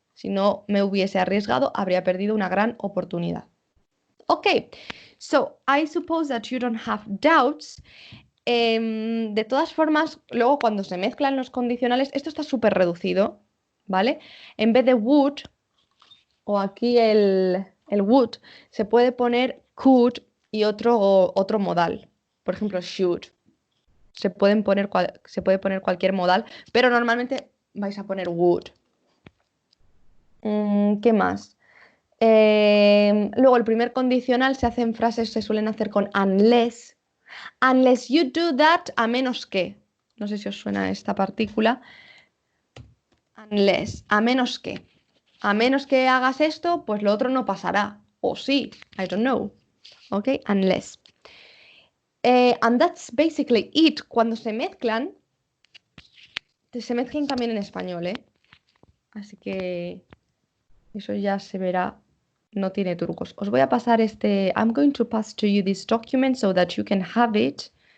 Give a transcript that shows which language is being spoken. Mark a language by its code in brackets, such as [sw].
[es] Si no me hubiese arriesgado, habría perdido una gran oportunidad. [en] Okay, so I suppose that you don't have doubts. [es] De todas formas, luego cuando se mezclan los condicionales, esto está súper reducido, ¿vale? En vez de would, o aquí el would, se puede poner could y otro modal. Por ejemplo, should. Se puede poner cualquier modal, pero normalmente vais a poner would. ¿Qué más? Luego el primer condicional se hace en frases, se suelen hacer con unless. [en] Unless you do that, [es] a menos que. No sé si os suena esta partícula. Unless, a menos que. A menos que hagas esto, pues lo otro no pasará. O sí, [en] I don't know. Ok, unless. And that's basically it. [es] Cuando se mezclan también en español, ¿eh? Así que eso ya se verá. No tiene trucos. Os voy a pasar [en] I'm going to pass to you this document so that you can have it.